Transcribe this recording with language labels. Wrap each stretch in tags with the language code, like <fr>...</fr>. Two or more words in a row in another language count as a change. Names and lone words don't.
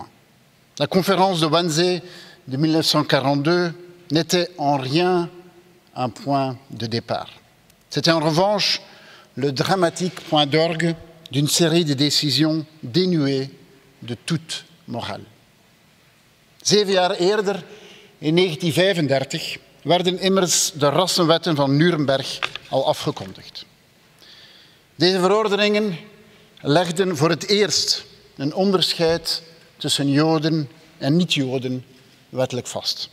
<fr>La conférence de Wannsee de 1942 n'était en rien un point de départ. C'était en revanche le dramatique point d'orgue d'une série de décisions dénuées de toute morale.</fr> <nl>7 jaar eerder, in 1935, werden immers de rassenwetten van Nuremberg al afgekondigd. Deze verordeningen legden voor het eerst een onderscheid tussen Joden en niet-Joden wettelijk vast.</nl>